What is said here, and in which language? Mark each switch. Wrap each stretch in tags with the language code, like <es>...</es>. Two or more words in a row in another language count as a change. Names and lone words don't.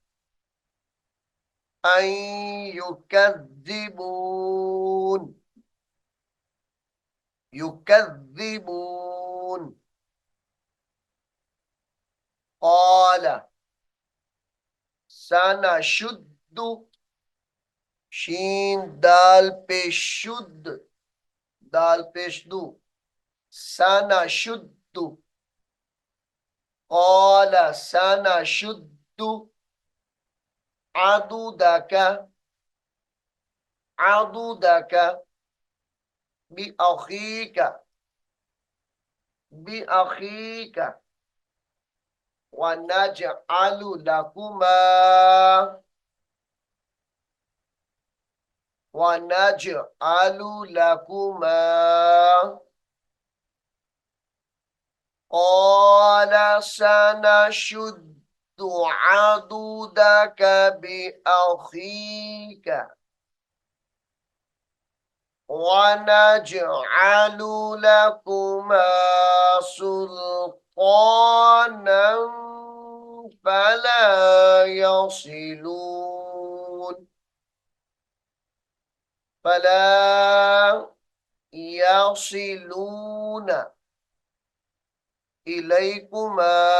<ar>أن يكذبون يكذبون قال سنشد</ar> <ur>شین دال پیش شد دال پیش دو</ur> <ar>سنشد قال سنشد عضدك عضدك بأخيك بأخيك ونجعل لكما ونجعل لكما قال سنشد عضدك بأخيك ونجعل لكما سلطانا فلا يصلون إليكما</ar>